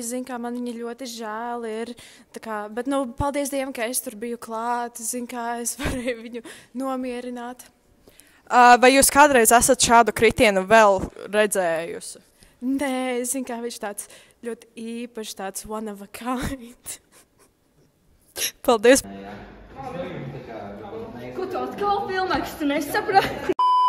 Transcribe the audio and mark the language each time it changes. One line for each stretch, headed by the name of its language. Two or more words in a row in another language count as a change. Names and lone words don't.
Latvian: Es zinu, kā man viņa ļoti žēl ir. Bet, paldies Dievam, ka es tur biju klāt. Es zinu, kā es varēju viņu nomierināt. Vai jūs kādreiz esat šādu kritienu vēl redzējusi? Nē, es zinu, kā viņš tāds ļoti īpašs, tāds
English: one of a kind.
Latvian: Paldies! Ko tu atkal filmē, kas tu nesaprati?